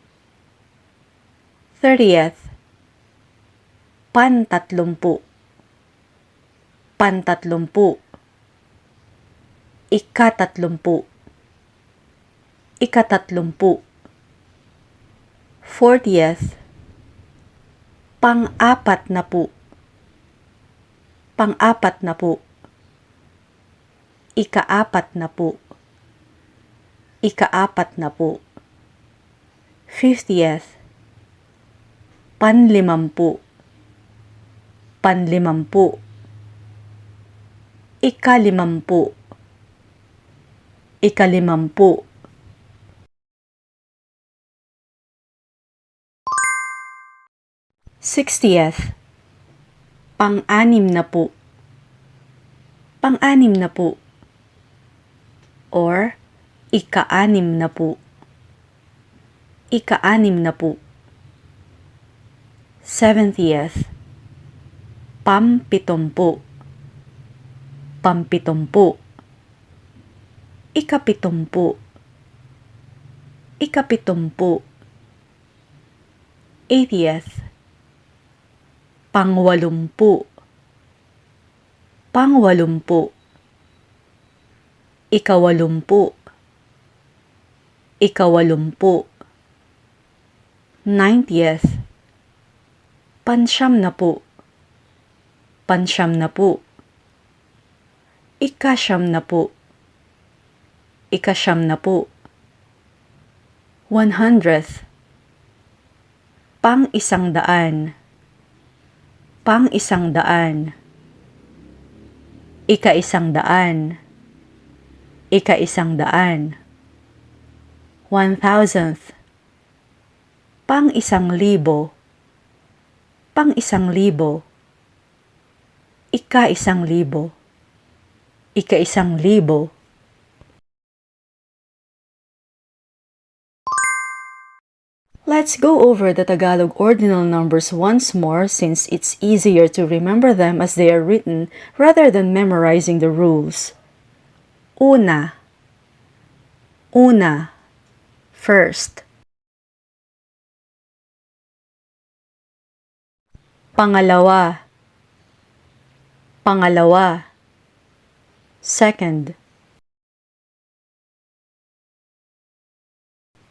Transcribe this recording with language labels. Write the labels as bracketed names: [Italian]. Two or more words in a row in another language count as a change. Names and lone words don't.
[Filipino] 30th, pantatlumpu, pantatlumpu. Ikatatlumpu, ikatatlumpu. 40th, pang-apat na po, pang-apat na po. Ikaapat na po, ikaapat na po. 50th, panlimampu, panlimampu. Ikalimampu, ikalimampu. 60th, pang-anim na po, pang-anim na po. Or ika-anim na po, ika-anim na po. 70th, pampitumpu, pampitumpu. Ikapitumpu, ikapitumpu. 80th, pangwalumpu, pangwalumpu. Ikawalumpu, ikawalumpu. 90th, pansyam na po, pansyam na po. Ikasyam na po, ikasyam na po. 100th, pang-isangdaan, pang-isangdaan. Ika-isangdaan, ika-isangdaan. 1000th, pang-isang-libo, pang-isang-libo. Ika-isang-libo, ika-isang-libo. [English] Let's go over the Tagalog ordinal numbers once more since it's easier to remember them as they are written rather than memorizing the rules. [Filipino] Una, una, first. Pangalawa, pangalawa, second.